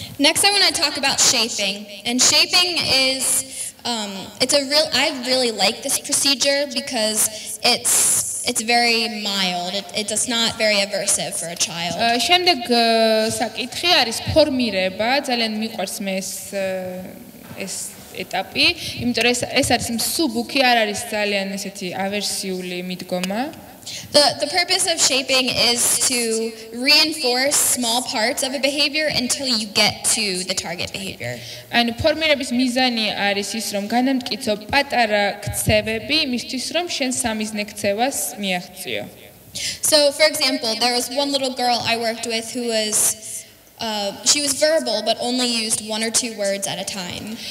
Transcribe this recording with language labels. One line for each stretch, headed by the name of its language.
English: Next, I want to talk about shaping. And shaping is, I really like this procedure because it's very mild. It's not very aversive for a child.
Georgian: შემდეგ საკითხი არის ფორმირება, ძალიან მიყვარს მე ეს ეტაპი, იმიტომ რომ ეს არის მსუბუქი, არ არის ძალიან ესეთი ავერსიული მიდგომა.
English: The purpose of shaping is to reinforce small parts of a behavior until you get to the target behavior.
Georgian: ანუ ფორმირების მიზანი არის ის, რომ განამტკიცო პატარა ქცევები იმისთვის, რომ შენ სამიზნე ქცევას მიაღწიო.
English: So, for example, there was one little girl I worked with who was she was verbal but only used one or two words at a time.